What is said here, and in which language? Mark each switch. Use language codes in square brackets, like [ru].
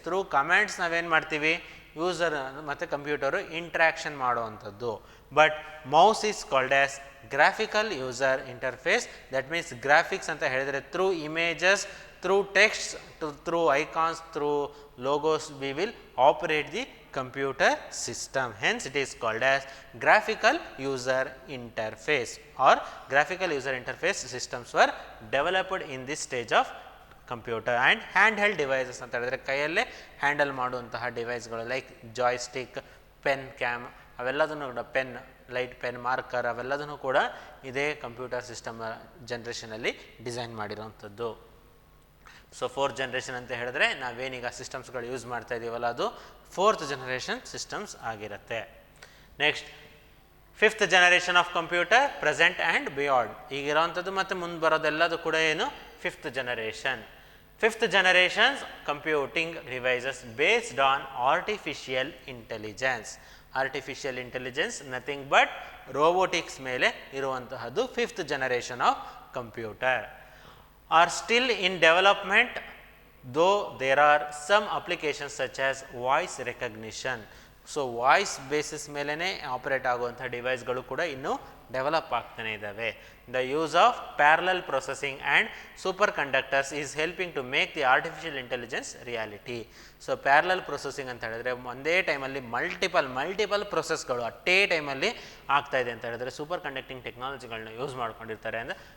[kn] Through commands ನಾವೇನು ಮಾಡ್ತೀವಿ, user ಮತ್ತು ಕಂಪ್ಯೂಟರು ಇಂಟ್ರ್ಯಾಕ್ಷನ್ ಮಾಡುವಂಥದ್ದು. [en] But mouse is called as graphical user interface. That means graphics [kn] ಅಂತ ಹೇಳಿದರೆ [en] Through images, through text, through icons, through logos, we will operate the computer system. Hence it is called as graphical user interface, or graphical user interface systems were developed in this stage of computer. [kn] And hand held devices ಅಂತ ಹೇಳಿದ್ರೆ ಕೈಯಲ್ಲೇ handle ಮಾಡುವಂತಹ ಡಿವೈಸ್ಗಳು like joystick, pen, cam, ಅವೆಲ್ಲದನ್ನು ಕೂಡ pen, light pen, marker, ಅವೆಲ್ಲದನ್ನು ಕೂಡ ಇದೇ computer system ಜನ್ರೇಷನಲ್ಲಿ design ಮಾಡಿರೋವಂಥದ್ದು. So fourth generation ಅಂತ ಹೇಳಿದ್ರೆ ನಾವೇನೀಗ ಸಿಸ್ಟಮ್ಸ್ಗಳು ಯೂಸ್ ಮಾಡ್ತಾ ಇದ್ದೀವಲ್ಲ ಅದು ಫೋರ್ತ್ ಜನರೇಷನ್ ಸಿಸ್ಟಮ್ಸ್ ಆಗಿರುತ್ತೆ. [en] Next fifth generation of computer present and beyond. [kn] ಈಗಿರೋವಂಥದ್ದು ಮತ್ತು ಮುಂದೆ ಬರೋದೆಲ್ಲದು ಕೂಡ ಏನು fifth generation. [en] Fifth generations computing devices based on artificial intelligence. [kn] Artificial intelligence nothing but robotics ಮೇಲೆ ಇರುವಂತಹದ್ದು fifth generation of computer. [en] Are still in development, though there are some applications such as voice recognition. [kn] So voice basis ಮೇಲೇ operate ಆಗುವಂಥ ಡಿವೈಸ್ಗಳು ಕೂಡ ಇನ್ನೂ develop ಆಗ್ತಾನೆ ಇದ್ದಾವೆ. [en] The use of parallel processing and superconductors is helping to make the artificial intelligence reality. [kn] So parallel processing ಅಂತ ಹೇಳಿದ್ರೆ ಒಂದೇ ಟೈಮಲ್ಲಿ ಮಲ್ಟಿಪಲ್ ಪ್ರೊಸೆಸ್ಗಳು ಅಟ್ಟೇ ಟೈಮಲ್ಲಿ ಆಗ್ತಾ ಇದೆ ಅಂತ ಹೇಳಿದ್ರೆ ಸೂಪರ್ ಕಂಡಕ್ಟಿಂಗ್ ಟೆಕ್ನಾಲಜಿಗಳನ್ನ ಯೂಸ್ ಮಾಡ್ಕೊಂಡಿರ್ತಾರೆ ಅಂದರೆ.